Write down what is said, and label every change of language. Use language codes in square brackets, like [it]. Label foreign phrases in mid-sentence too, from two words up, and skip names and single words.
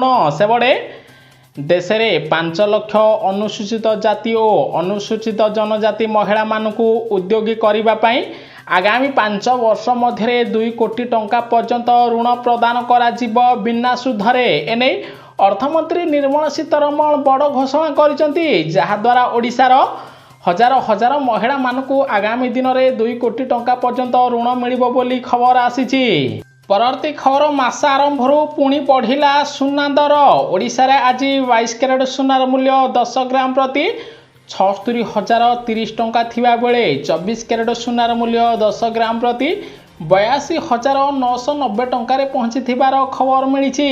[or] ସେପଟେ ଦେଶରେ 5 ଲକ୍ଷ ଅନୁସୂଚିତ ଜାତି ଓ ଅନୁସୂଚିତ ଜନଜାତି ମହିଳାମାନଙ୍କୁ ଉଦ୍ୟୋଗୀ କରିବା ପାଇଁ ଆଗାମୀ 5 ବର୍ଷ ମଧ୍ୟରେ 2 କୋଟି ଟଙ୍କା ପର୍ଯ୍ୟନ୍ତ ଋଣ ପ୍ରଦାନ କରାଯିବ ବିନା ସୁଧରେ। ଏନେଇ ଅର୍ଥମନ୍ତ୍ରୀ ନିର୍ମଳା ସୀତାରମଣ ବଡ଼ ଘୋଷଣା କରିଛନ୍ତି, ଯାହାଦ୍ୱାରା ଓଡ଼ିଶାର ହଜାର ହଜାର ମହିଳାମାନଙ୍କୁ ଆଗାମୀ ଦିନରେ 2 କୋଟି ଟଙ୍କା ପର୍ଯ୍ୟନ୍ତ ଋଣ ମିଳିବ ବୋଲି ଖବର ଆସିଛି। ପରବର୍ତ୍ତୀ ଖବର ମାସ ଆରମ୍ଭ ପୁଣି ବଢ଼ିଲା ସୁନା ଦର ଓଡ଼ିଶା ରେ ଆଜି 22 କ୍ୟାରେଟ ସୁନାର ମୂଲ୍ୟ 10 ଗ୍ରାମ ପ୍ରତି 76,030 ଟଙ୍କା ଥିବା ବେଳେ 24 କ୍ୟାରେଟ ସୁନାର ମୂଲ୍ୟ 10 ଗ୍ରାମ ପ୍ରତି 82,990 ଟଙ୍କା ପହଞ୍ଚି ଥିବାର ଖବର ମିଳି।